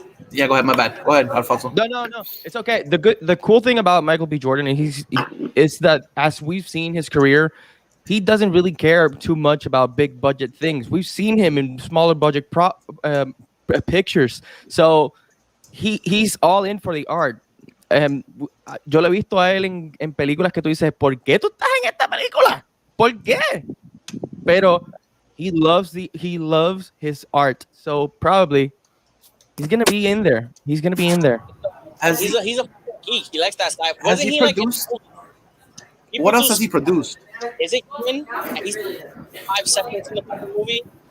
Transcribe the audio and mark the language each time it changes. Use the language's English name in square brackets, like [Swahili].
[English] Yeah, go ahead. My bad. Go ahead, Alfonso. No. It's okay. The cool thing about Michael B. Jordan is that as we've seen his career, he doesn't really care too much about big budget things. We've seen him in smaller budget pictures. So he's all in for the art. [Spanish] Yo lo he visto a él en películas que tú dices, ¿por qué tú estás en esta película? ¿Por qué? Pero [English] he loves his art. So probably he's gonna be in there. He's a geek. He likes that style. Has he produced? What else has he produced? Is it Ken? At least 5 seconds in the movie.